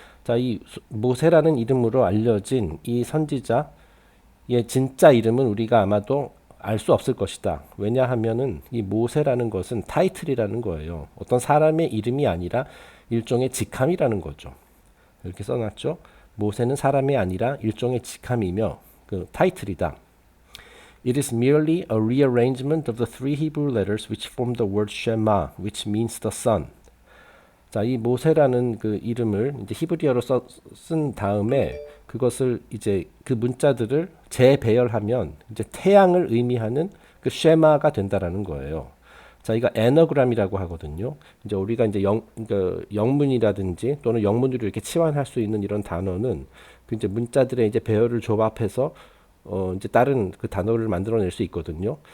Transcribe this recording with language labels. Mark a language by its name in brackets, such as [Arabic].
[Korean] 자, 이 모세라는 이름으로 알려진 이 선지자의 진짜 이름은 우리가 아마도 알 수 없을 것이다. 왜냐하면은 이 모세라는 것은 타이틀이라는 거예요. 어떤 사람의 이름이 아니라 일종의 직함이라는 거죠. 이렇게 써놨죠. 모세는 사람이 아니라 일종의 직함이며 그 타이틀이다. [English] It is merely a rearrangement of the three Hebrew letters which form the word Shema, which means the sun. [Korean] 자, 이 모세라는 그 이름을 이제 히브리어로 쓴 다음에 그것을 이제 그 문자들을 재배열하면 이제 태양을 의미하는 그 쉐마가 된다라는 거예요. 자, 이거 에너그램이라고 하거든요. 이제 우리가 이제 영문이라든지 또는 영문으로 이렇게 치환할 수 있는 이런 단어는 그 이제 문자들의 이제 배열을 조합해서 이제 다른 그 단어를 만들어낼 수 있거든요.